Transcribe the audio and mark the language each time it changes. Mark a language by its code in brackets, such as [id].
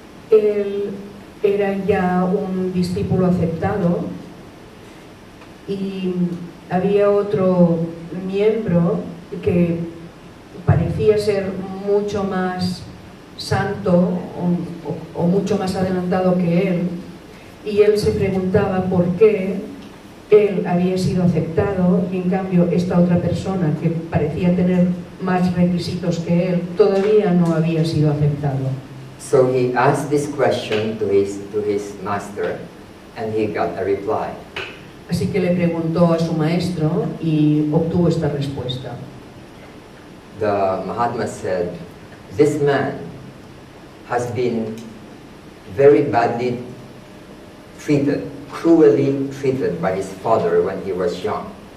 [es] Él era ya un discípulo aceptado y había otro miembro que parecía ser mucho más santo o mucho más adelantado que él, y él se preguntaba por qué él había sido aceptado y en cambio esta otra persona que parecía tener más requisitos que él todavía no había sido aceptado. [en] So he asked this question to his master, and he got a reply. [es] Así que le preguntó a su maestro y obtuvo esta respuesta. [en] The Mahatma said, this man has been very badly treated, cruelly treated by his father when he was young.